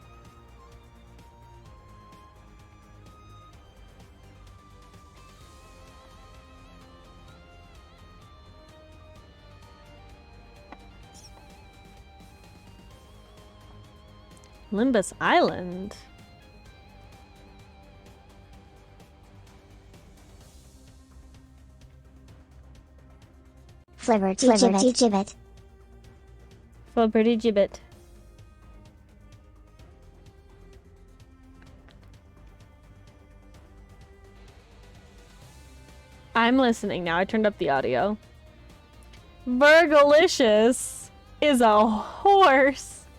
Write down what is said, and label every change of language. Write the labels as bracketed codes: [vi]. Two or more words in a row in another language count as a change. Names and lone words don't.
[en] Limbus Island. Flibberty gibbet. Flibberty gibbet. I'm listening now. I turned up the audio. Virgilicious is a horse.